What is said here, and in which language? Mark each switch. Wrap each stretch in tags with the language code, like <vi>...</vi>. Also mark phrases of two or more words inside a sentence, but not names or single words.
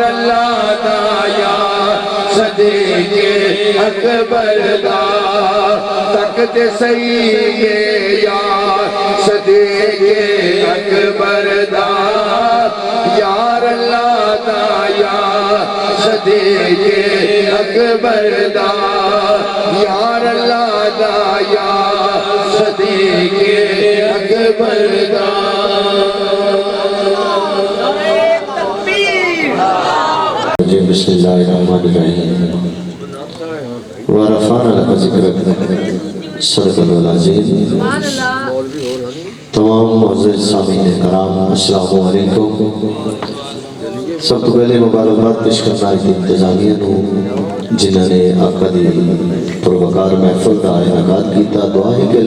<pa>اللہ دا یار صدیق اکبر دا تکتے سہی میں یار صدیق اکبر دا یار اللہ دا یار صدیق اکبر دا یار اللہ دا یار صدیق اکبر دا</pa> <ar>بسم اللہ الرحمن الرحیم ورفعنا لك ذکرک صدق اللہ العظیم</ar> <pa>تمام معزز سامعین کرام</pa> <ar>السلام علیکم</ar> <pa>سب تو پہلے مبارکباد پیش کرنا ہے انتظامیہ نو جنہوں نے آقا دی پروکار محفل کا انعقاد کیتا دعا ہے کہ</pa>